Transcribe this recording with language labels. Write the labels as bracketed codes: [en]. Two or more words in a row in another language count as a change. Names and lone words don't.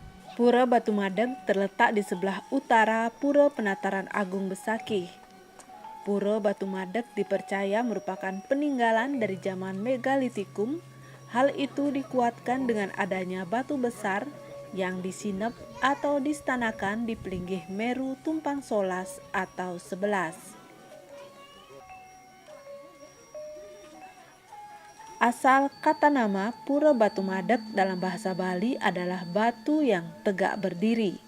[id] Pura Batu Madeg terletak di sebelah utara Pura Penataran Agung Besakih. Pura Batu Madeg dipercaya merupakan peninggalan dari zaman Megalitikum. Hal itu dikuatkan dengan adanya batu besar yang disinep atau distanakan di Pelinggih Meru Tumpang Solas atau 11. Asal kata nama Pura Batu Madeg dalam bahasa Bali adalah batu yang tegak berdiri.